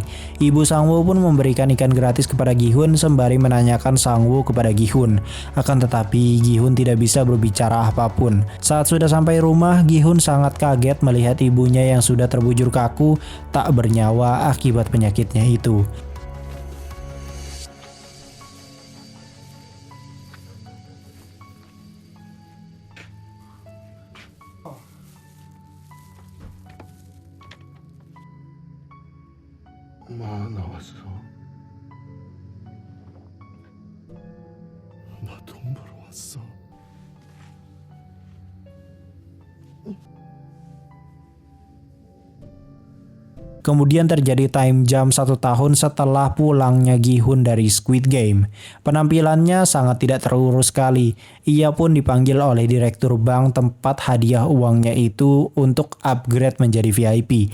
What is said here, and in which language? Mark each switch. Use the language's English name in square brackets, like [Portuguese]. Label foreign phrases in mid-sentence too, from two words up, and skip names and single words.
[Indonesian] Ibu Sang-woo pun memberikan ikan gratis kepada Gi-hun sembari menanyakan Sang-woo kepada Gi-hun. Akan tetapi Gi-hun tidak bisa berbicara apapun. Saat sudah sampai rumah, Gi-hun sangat kaget melihat ibunya yang sudah terbujur kaku tak bernyawa akibat penyakitnya itu. [Korean] 엄마 나왔어. 나 돈 벌어 왔어. [Indonesian] Kemudian terjadi [English] time jump [Indonesian] 1 tahun setelah pulangnya Gi-hun dari Squid Game. Penampilannya sangat tidak terurus sekali. Ia pun dipanggil oleh direktur bank tempat hadiah uangnya itu untuk upgrade menjadi VIP.